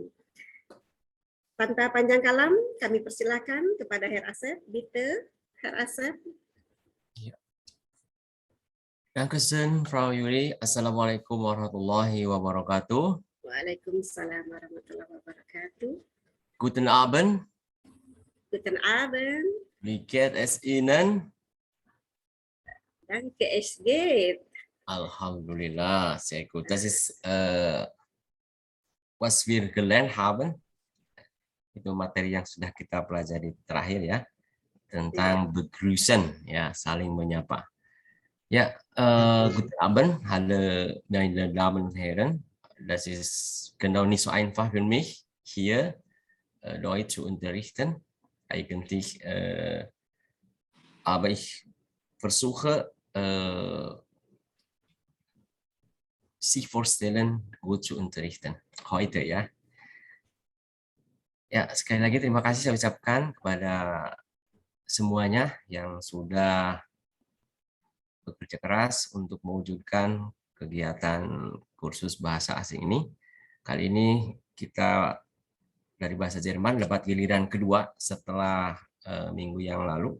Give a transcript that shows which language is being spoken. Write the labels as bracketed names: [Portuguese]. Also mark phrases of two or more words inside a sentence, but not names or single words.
[Indonesian] Tanpa panjang kalam, kami persilakan kepada Herr Asep. [German] Bitte, Herr Asep. Ya. Dankeschön, Frau Yuli. [Arabic] السلام عليكم ورحمة الله وبركاته. وعليكم السلام ورحمة الله وبركاته. [German] Guten Abend. Guten Abend. Wie geht es Ihnen? Danke, es geht. Alhamdulillah, sehr gut. Das ist, was wir gelernt haben. [Indonesian] Itu materi yang sudah kita pelajari terakhir ya, tentang begrüßen, ya, saling menyapa. [German] Ja, guten Abend, alle meine Damen und Herren. Das ist genau nicht so einfach für mich, hier Deutsch zu unterrichten. Eigentlich, aber ich versuche, sich vorstellen, gut zu unterrichten. Heute ya. [Indonesian] Ya, sekali lagi terima kasih saya ucapkan kepada semuanya yang sudah bekerja keras untuk mewujudkan kegiatan kursus bahasa asing ini. Kali ini kita dari bahasa Jerman dapat giliran kedua setelah minggu yang lalu.